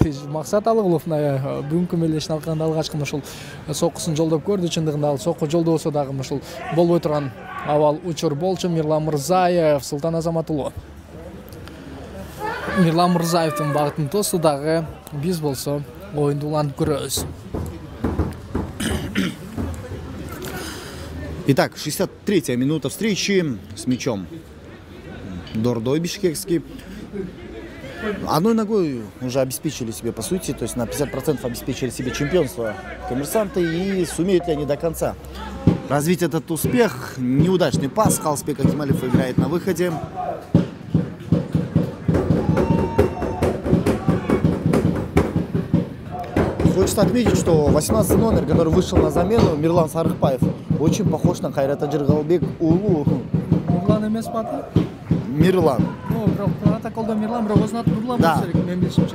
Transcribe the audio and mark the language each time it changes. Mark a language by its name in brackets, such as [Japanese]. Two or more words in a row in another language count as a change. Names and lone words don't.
[Kyrgyz] Максат Алыгулов бүгүнкү мелешин алганда алгачкы ушул соккусун жолдоп көрдү. Чындыгында ал сокку жолдобосо дагы ушул болбой турган абал учур болчу. Мирлан Мурзаев Султан Азаматуллу Мирлан Мурзаевдин багытын тосу. Дагы биз болсо оюнду улантып көрөбүз. [Russian] Итак, 63-я минута встречи с мячом. Дордой бишкекский. Одной ногой уже обеспечили себе, по сути, то есть на 50% обеспечили себе чемпионство коммерсанты. И сумеют ли они до конца развить этот успех? Неудачный пас. Калысбек Акималиев играет на выходе. Хочется отметить, что 18 номер, который вышел на замену, Мирлан Сарыкбаев, очень похож на Кайрата Жыргалбек уулу. [Kyrgyz] Нурлан эмес баты? Мирлан. Протоколда Мирлан, бирок өзүнүн аты Нурлан болсо керек, мен билишимче.